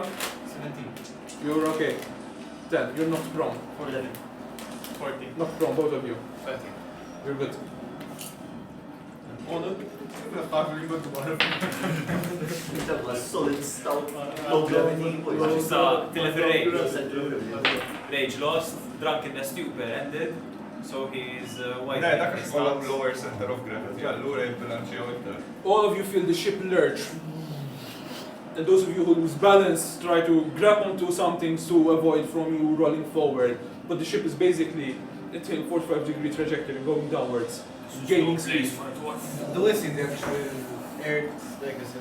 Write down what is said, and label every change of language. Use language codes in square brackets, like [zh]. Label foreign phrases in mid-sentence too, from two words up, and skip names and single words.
[en] 17. you're okay. 10, you're knocked prone. 11. 14. Knocked prone, both of you. 13. You're good. Honor, I'm really good to one of them. That was solid, stout, low gravity. [mt] Issa, tilef il-rage. [en] No center of gravity. Rage lost, drunkenness stupor ended, so he's white. [mt] Ne, dak kollha [en] lower center of gravity, [mt] allura jibbilanċjaw iktar. [en] all of you feel the ship lurch. And those of you who lose balance try to grab onto something to avoid from you rolling forward. But the ship is basically a 45-degree trajectory going downwards, gaining speed. Do we see the actual air legacy?